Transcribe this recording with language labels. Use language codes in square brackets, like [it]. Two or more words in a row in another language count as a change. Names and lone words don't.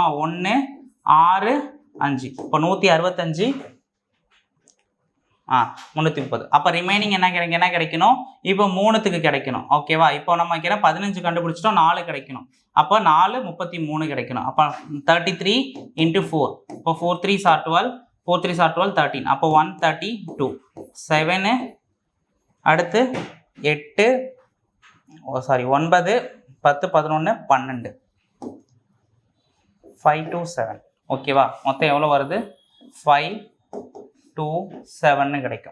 [ta] 1, 6, 5. இப்போ 165, 330. அப்போ ரிமைனிங் என்ன கிடைக்கணும்? இப்போ 3க்கு கிடைக்கணும். ஓகேவா? இப்போ நம்ம 15 கண்டுபிடிச்சிட்டோம், 4 கிடைக்கணும். அப்போ 4, 33 கிடைக்கணும். அப்போ 33 இன்ட்டு 4. [en] இப்போ 4 3s are 12, 4 3s are 12, 13. [ta] அப்போ 132. 7, அடுத்து 8, 9, 10, 11, 12. 5 2 7. ஓகேவா? மொத்தம் எவ்வளோ வருது? 5 2 7ன்னு கிடைக்கும்.